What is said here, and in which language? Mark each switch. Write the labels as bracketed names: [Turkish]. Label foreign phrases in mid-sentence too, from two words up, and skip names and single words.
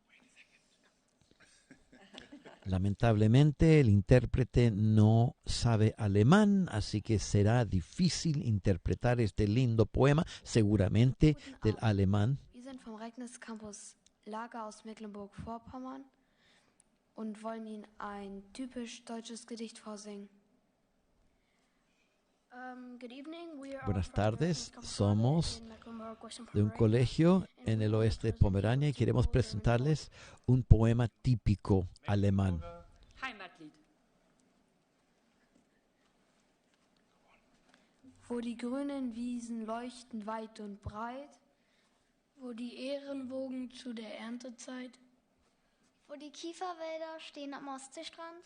[Spanish] Lamentablemente, el intérprete no sabe alemán, así que será difícil interpretar este lindo poema, seguramente del alemán. [German] Wir sind vom Regnitz Campus Lager aus Mecklenburg-Vorpommern und wollen Ihnen ein typisch deutsches Gedicht vorsingen. [Spanish] Buenas tardes, somos de un colegio en el oeste de Pomerania y queremos presentarles un poema típico alemán. [German] Heimatlied. Wo die grünen Wiesen leuchten weit und breit, wo die Ährenwogen zu der Erntezeit, wo die Kieferwälder stehen am Ostseestrand.